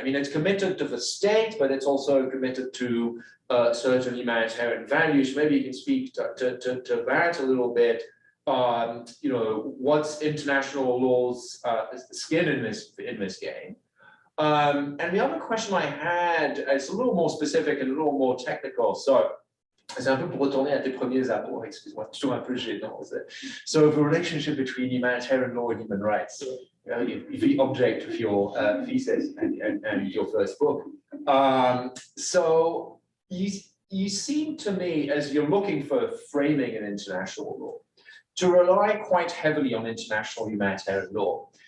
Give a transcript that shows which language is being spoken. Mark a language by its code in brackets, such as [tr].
[en] I mean, it's committed to the state, but it's also committed to certain humanitarian values. Maybe you can speak to that a little bit. You know, what's international law's skin in this game? And the other question I had, it's a little more specific and a little more technical. [fr] So, c'est un peu pour retourner à tes premiers amours, excuse-moi, toujours un peu gênant. [en] So the relationship between humanitarian law and human rights, the object of your thesis and your first book. So you seem to me, as you're looking for framing an international law, to rely quite heavily on international humanitarian law.